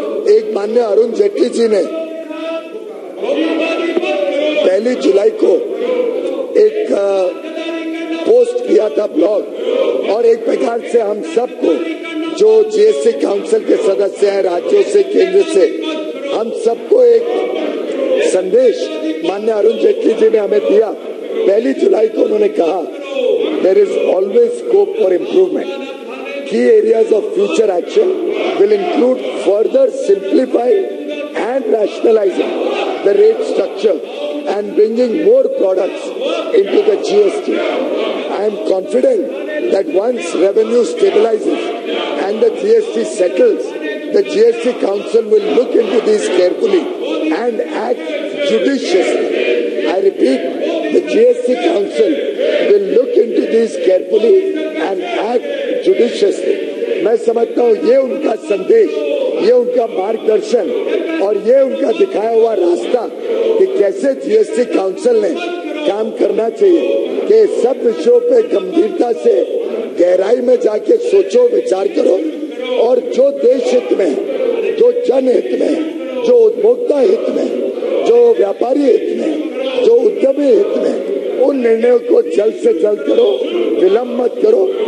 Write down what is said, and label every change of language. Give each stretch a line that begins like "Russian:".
Hindi: एक माननीय अरुण जेटली जी ने 1 जुलाई को एक पोस्ट किया था ब्लॉग, और एक प्रकार से हम सबको जो जीएसटी काउंसिल के सदस्य हैं राज्यों से केंद्र से, हम सबको एक संदेश माननीय अरुण जेटली जी ने हमें दिया। 1 जुलाई को उन्होंने कहा,
English: There is always scope for improvement. Key areas of future action will include further simplifying and rationalizing the rate structure and bringing more products into the GST. I am confident that once revenue stabilizes and the GST settles, the GST Council will look into these carefully and act judiciously. I repeat, the GST Council will look into these carefully and act judiciously.
Hindi: मैं समझता हूँ ये उनका संदेश, ये उनका मार्गदर्शन और ये उनका दिखाया हुआ रास्ता कि कैसे जीएसटी काउंसिल ने काम करना चाहिए कि सब विषयों पे गंभीरता से गहराई में जाके सोचो, विचार करो, और जो देश हित में, जो जनहित में, जो उपभोक्ता हित में, जो व्यापारी हित में, जो उद्यमी हित में, उन निर्णयों को जल्द से जल्द करो, विलंब मत करो।